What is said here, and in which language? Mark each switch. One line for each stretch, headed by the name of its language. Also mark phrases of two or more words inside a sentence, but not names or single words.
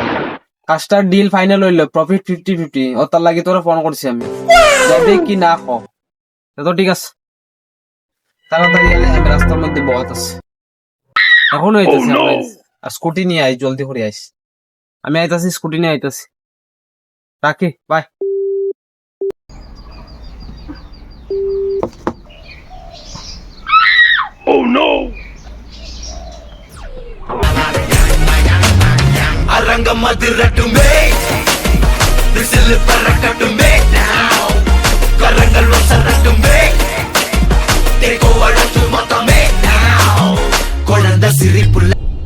Bangla: কাজটার
English: deal final
Bangla: হইলো, প্রফিট 50-50, ও তার লাগি তোরা ফোন করছি আমি। যাবে কি না ক, তো ঠিক আছে। তাড়াতাড়ি আয়, আমি রাস্তার মধ্যে বহাত আছে। এখন হইতেছে, স্কুটি নিয়ে আই, জলদি করে আইস। আমি আইতাছি, স্কুটি নিয়ে আইতাছি। রাখি, বাই।
Tamil: அரங்கம் அதிரட்டுமே விசில் பறக்கட்டுமே now கரங்கள் வசரட்டுமே தேக்கோ அழைத்து மொத்தமே now குழந்தை சிரிப்புள்ள